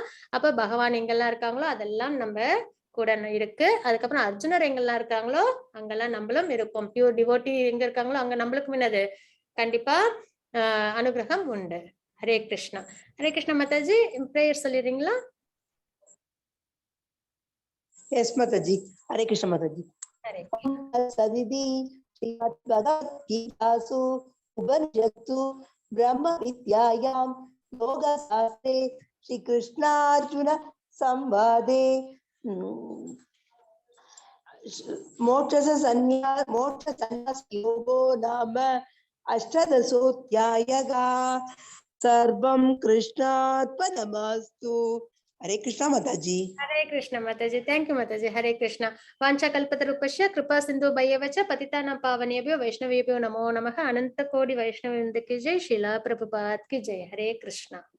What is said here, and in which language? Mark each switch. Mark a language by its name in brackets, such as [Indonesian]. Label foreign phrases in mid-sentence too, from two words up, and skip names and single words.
[Tamil] அப்ப பகவான் எங்கெல்லாம் இருக்காங்களோ அதெல்லாம் நம்ம கூட இருக்கு. அதுக்கப்புறம் அர்ஜுனர் எங்கெல்லாம் இருக்காங்களோ அங்கெல்லாம் நம்மளும் இருப்போம். [English] pure devotee [Tamil] எங்க இருக்காங்களோ அங்க நம்மளுக்கும் என்னது, கண்டிப்பா அனுகிரகம் உண்டு. ஹரே கிருஷ்ணா. ஹரே கிருஷ்ணா மாதாஜி. பிரேயர் சொல்லிடுறீங்களா? [English] Yes, Mataji. Hare Krishna Mataji. Hare [Sanskrit] सदिदि श्रीमद् भगवद् गीता उपनिषद्सु ब्रह्म विद्यायाम् योग शास्त्रे श्री कृष्ण अर्जुन संवादे मोक्ष संन्यास योगो नाम अष्टादशोध्यायगा सर्वम् कृष्णार्पणमस्तु. [Hindi] हरे कृष्णा माताजी. हरे कृष्णा माताजी. [English] thank you [Sanskrit] माताजी. हरे कृष्णा. वांछा कल्पतरुपश्य कृपा सिंधु भयवच पतितानां पावनेभ्यो वैष्णवेभ्यो नमो नमः. [Hindi] अनंत कोटि वैष्णववृंद की जय. श्रीला प्रभुपाद की जय. हरे कृष्णा.